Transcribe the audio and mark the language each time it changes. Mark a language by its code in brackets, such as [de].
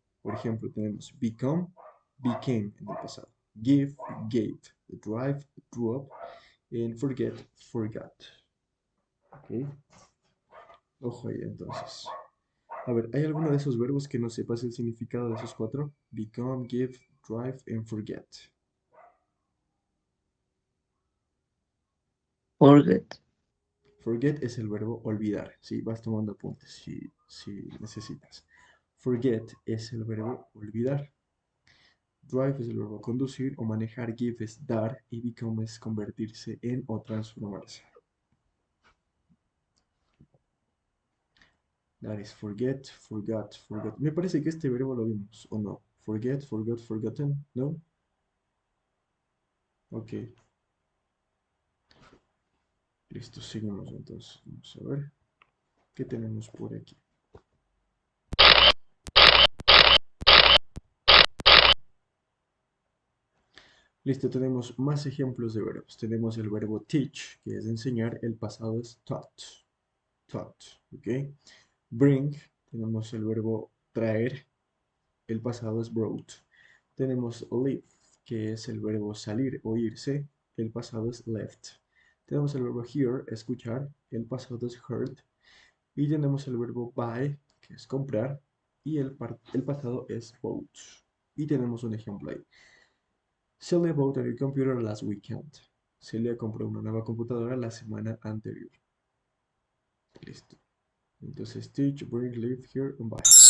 [es] Por ejemplo, tenemos become, became en el pasado. Give, gave. [en] Drive, drove. And forget, forgot. ¿Ok? [es] Ojo ahí entonces. A ver, ¿hay alguno de esos verbos que no sepas el significado de esos cuatro? [en] Become, give, drive and forget. Forget. [es] Forget es el verbo olvidar, ¿sí? Vas tomando apuntes si necesitas. Forget es el verbo olvidar. Drive es el verbo conducir o manejar. Give es dar y become es convertirse en o transformarse. [en] That is forget, forgot, forgot. [es] Me parece que este verbo lo vimos, ¿o no? Forget, forgot, forgotten, ¿no? Ok, listo, seguimos entonces. Vamos a ver qué tenemos por aquí. Listo, tenemos más ejemplos de verbos. Tenemos el verbo teach, que es enseñar. El pasado es taught, taught, ¿ok? Bring, tenemos el verbo traer. El pasado es brought. Tenemos leave, que es el verbo salir o irse. El pasado es left. Tenemos el verbo hear, escuchar. El pasado es heard. Y tenemos el verbo buy, que es comprar. Y el pasado es bought. Y tenemos un ejemplo ahí. [en] Celia bought a new computer last weekend. [es] Celia compró una nueva computadora la semana anterior. Listo. Entonces, [en] teach, bring, live, here, and buy.